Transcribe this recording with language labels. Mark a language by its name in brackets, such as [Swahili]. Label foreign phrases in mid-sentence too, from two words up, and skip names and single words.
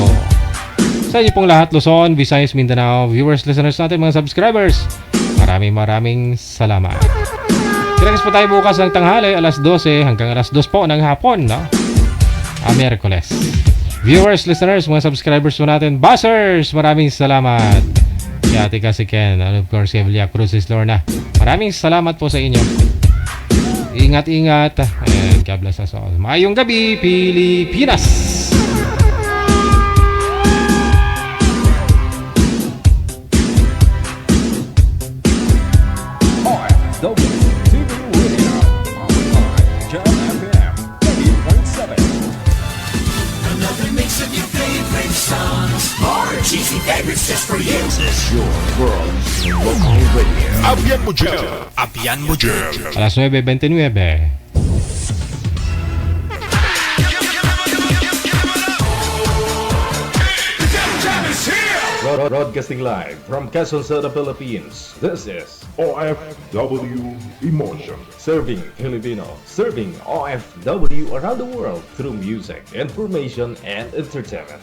[Filipino] Sa inyo pong lahat, Luzon, Visayas, Mindanao, viewers, listeners natin, mga subscribers. Maraming salamat. Kinakas po tayo bukas ng tanghali, alas 12 hanggang alas 2 po ng hapon, no? Miyerkules. Viewers, listeners, mga subscribers po natin, buzzers, maraming salamat. si Ate Kasi Ken, [English] and of course [Filipino] si Evelia Cruz, si Lorna. Maraming salamat po sa inyo. Ingat-ingat. [English] And God bless us all. [Hiligaynon] Maayong gabi, Pilipinas! [English] OFW TV Radio. Online, Jam FM 80.7. Another mix of your favorite songs. More cheesy favorites just for you. This is your world local radio. [Hiligaynon] Abyan mo dyan. Abyan mo dyan. [Filipino] Alas 9:29. [English] Broadcasting live from Quezon City, Philippines. This is OFW Emotion. Serving Filipino, serving OFW around the world through music, information, and entertainment.